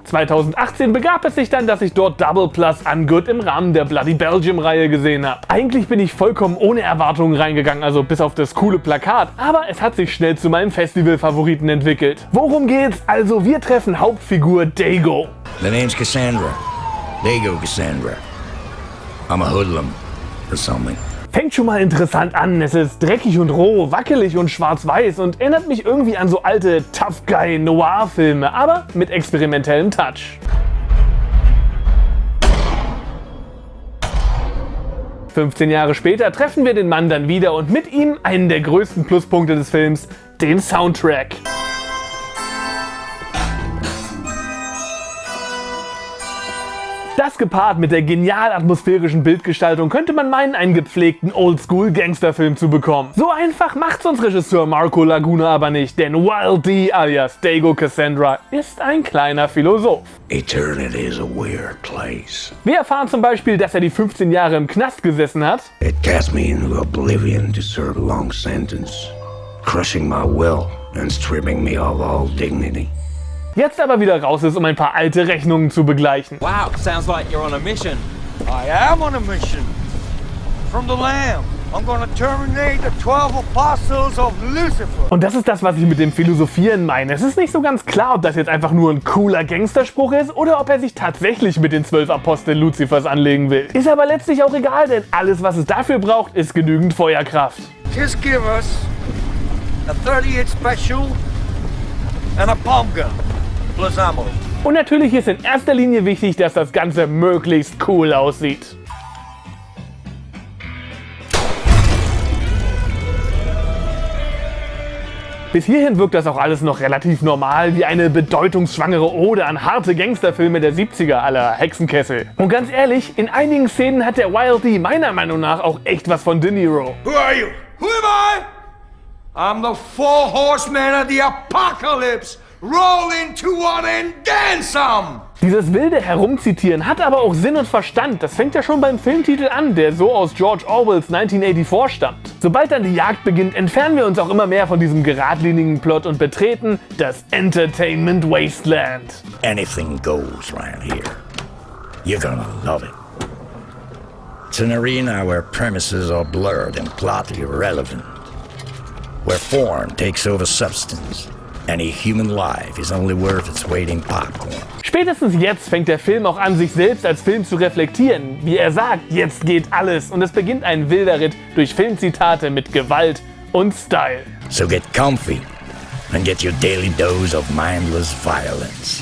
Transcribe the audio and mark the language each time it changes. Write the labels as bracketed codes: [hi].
[de] 2018 begab es sich dann, dass ich dort Double Plus Ungood im Rahmen der Bloody Belgium-Reihe gesehen habe. Eigentlich bin ich vollkommen ohne Erwartungen reingegangen, also bis auf das coole Plakat, aber es hat sich schnell zu meinem Festival-Favoriten entwickelt. Worum geht's? Also wir treffen Hauptfigur Dago. [en] The name's Cassandra. Dago Cassandra. I'm a hoodlum or something. [de] Fängt schon mal interessant an, es ist dreckig und roh, wackelig und schwarz-weiß und erinnert mich irgendwie an so alte Tough Guy Noir-Filme, aber mit experimentellem Touch. 15 Jahre später treffen wir den Mann dann wieder und mit ihm einen der größten Pluspunkte des Films, den Soundtrack. Das gepaart mit der genial atmosphärischen Bildgestaltung könnte man meinen, einen gepflegten Oldschool-Gangsterfilm zu bekommen. So einfach macht's uns Regisseur Marco Laguna aber nicht, denn Wild D alias Dago Cassandra ist ein kleiner Philosoph. [en] Eternity is a weird place. [de] Wir erfahren zum Beispiel, dass er die 15 Jahre im Knast gesessen hat. [en] It cast me into oblivion to serve a long sentence, crushing my will and stripping me of all dignity. [de] Jetzt aber wieder raus ist, um ein paar alte Rechnungen zu begleichen. [en] Wow, sounds like you're on a mission. I am on a mission. From the Lamb. I'm gonna terminate the 12 apostles of Lucifer. [de] Und das ist das, was ich mit dem Philosophieren meine. Es ist nicht so ganz klar, ob das jetzt einfach nur ein cooler Gangsterspruch ist oder ob er sich tatsächlich mit den 12 Aposteln Luzifers anlegen will. Ist aber letztlich auch egal, denn alles, was es dafür braucht, ist genügend Feuerkraft. [en] Just give us a 38 special and a bomb gun. Plus ammo. [de] Und natürlich ist in erster Linie wichtig, dass das Ganze möglichst cool aussieht. Bis hierhin wirkt das auch alles noch relativ normal, wie eine bedeutungsschwangere Ode an harte Gangsterfilme der 70er à la Hexenkessel. Und ganz ehrlich, in einigen Szenen hat der Wild D meiner Meinung nach auch echt was von De Niro. [en] Who are you? Who am I? I'm the four horsemen of the apocalypse. Roll into one and then some! [de] Dieses wilde Herumzitieren hat aber auch Sinn und Verstand. Das fängt ja schon beim Filmtitel an, der so aus George Orwells 1984 stammt. Sobald dann die Jagd beginnt, entfernen wir uns auch immer mehr von diesem geradlinigen Plot und betreten das Entertainment Wasteland. [en] Anything goes around here. You're gonna love it. It's an arena where premises are blurred and plot irrelevant. Where form takes over substance. Any human life is only worth its weight in popcorn. [de] Spätestens jetzt fängt der Film auch an, sich selbst als Film zu reflektieren. Wie er sagt, jetzt geht alles und es beginnt ein wilder Ritt durch Filmzitate mit Gewalt und Style. [en] So get comfy and get your daily dose of mindless violence.